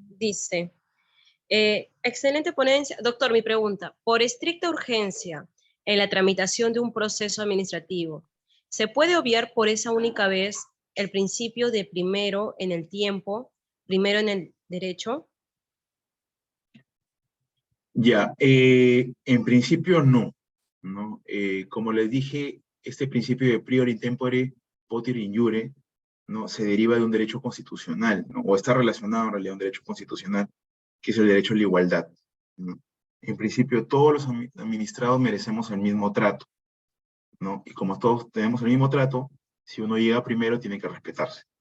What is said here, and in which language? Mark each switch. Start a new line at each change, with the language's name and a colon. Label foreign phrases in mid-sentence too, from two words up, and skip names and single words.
Spanish: Dice, excelente ponencia. Doctor, mi pregunta, por estricta urgencia en la tramitación de un proceso administrativo, ¿se puede obviar por esa única vez el principio de primero en el tiempo, primero en el derecho? Ya, en principio no, ¿no? Como les dije, este principio de
Latin: priori tempore poter in iure,
Spanish: ¿no? Se deriva de un derecho constitucional, ¿no? O está relacionado en realidad a un derecho constitucional, que es el derecho a la igualdad, ¿no? En principio, todos los administrados merecemos el mismo trato, ¿no? Y como todos tenemos el mismo trato, si uno llega primero, tiene que respetarse.